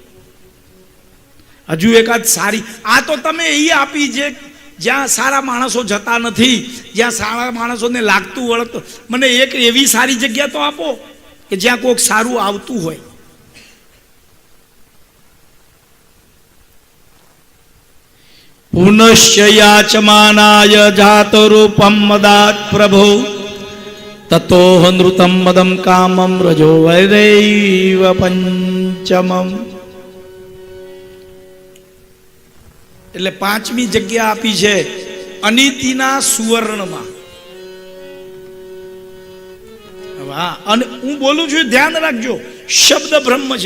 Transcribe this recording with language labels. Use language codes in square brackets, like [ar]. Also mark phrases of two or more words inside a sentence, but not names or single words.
[gu] હજુ એકાદ સારી, આ તો તમે એ આપી છે જ્યાં સારા માણસો જતા નથી, જ્યાં સારા માણસોને લાગતું વળગતું. મને એક એવી સારી જગ્યા તો આપો કે જ્યાં કોઈક સારું આવતું હોય. [sa] પુનશ્ચ યાચમાનાય જાતરૂપમ મદાત પ્રભો તતો નૃતમ મદમ કામમ રજો વૈરૈવ પંચમમ. [gu] એટલે 5મી જગ્યા આપી છે અનિતિના સુવર્ણમાં. અને હું બોલું છું ધ્યાન રાખજો, શબ્દ બ્રહ્મ છે.